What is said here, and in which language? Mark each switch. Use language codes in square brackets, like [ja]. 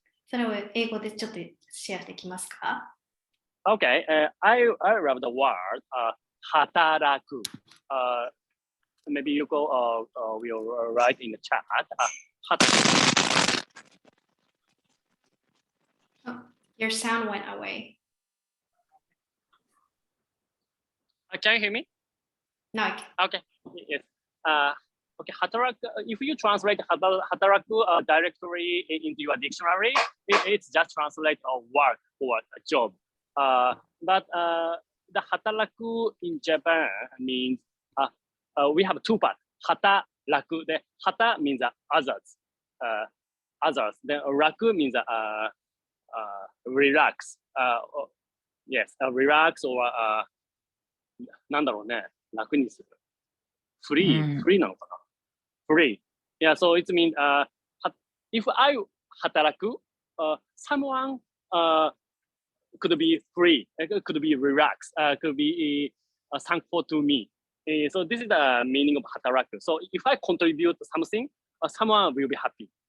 [ja] それを英語でちょっとシェアできますか？ [en] Okay, I love the word 働く。 Maybe you go will write in the chat. Oh, your sound went away. Can you hear me? No, Okay. Yes. Okay. Hataraku. If you translate hataraku directly into your dictionary, it's just translate a work or a job. But the hataraku in Japan means we have two parts. Hataraku. The hata means others. Others. Then raku means relax. Yes, relax or [ja] なんだろうね、楽にする。フリーなのかな？Free. [en] Yeah, so it means if I 働く, someone could be free, could be relaxed, could be thankful to me. So this is the meaning of 働く. So if I contribute something, someone will be happy.